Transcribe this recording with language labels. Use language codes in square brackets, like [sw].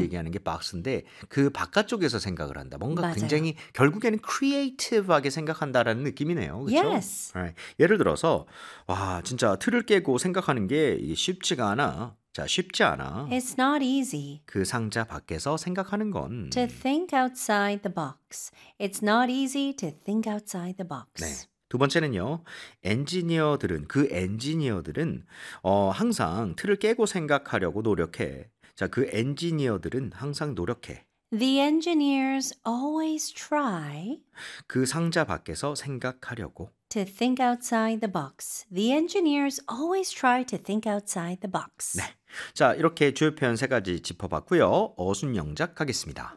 [ko] 얘기하는 게 box인데 그 바깥쪽에서 생각을 한다. 뭔가 맞아요. 굉장히 결국에는 creative하게 생각한다라는 느낌이네요. 그렇죠? [en] Yes. Right. [ko] 예를 들어서 와 진짜 틀을 깨고 생각하는 게 쉽지가 않아. 자, 쉽지 않아. [en] It's not easy. [ko] 그 상자 밖에서 생각하는 건 [en] To think outside the box. It's not easy to think outside the box. [ko] 네. 두 번째는요. 엔지니어들은 그 엔지니어들은 항상 틀을 깨고 생각하려고 노력해. 자, 그 엔지니어들은 항상 노력해. [en] The engineers always try [ko] 그 상자 밖에서 생각하려고 [en] To think outside the box. The engineers always try to think outside the box. [ko] 네. 자, 이렇게 주요 표현 세 가지 짚어봤고요. 어순 영작 가겠습니다.